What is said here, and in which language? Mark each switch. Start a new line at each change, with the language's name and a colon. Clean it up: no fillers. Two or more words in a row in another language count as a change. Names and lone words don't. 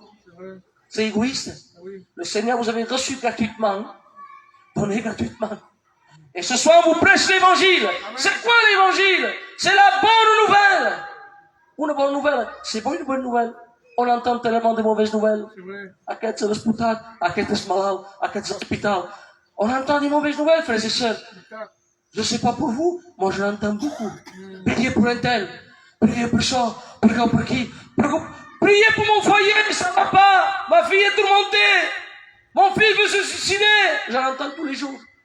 French: C'est égoïste. Le Seigneur vous avez reçu gratuitement, donné gratuitement. Et ce soir, on vous prêche l'évangile. C'est quoi l'évangile? C'est la bonne nouvelle. Une bonne nouvelle. C'est pas une bonne nouvelle. On entend tellement de mauvaises nouvelles.
Catalan: Aquests a disputat, aquest és malalt, aquest és
French: à l'hôpital. On entend des mauvaises nouvelles, frères et sœurs. Je ne sais pas pour vous, moi je l'entends beaucoup. Priez pour un tel, priez pour ça, priez pour qui. Priez pour mon foyer, ça ne va pas. Ma fille est tourmentée. Mon fils veut se suicider. J'en entends tous les jours.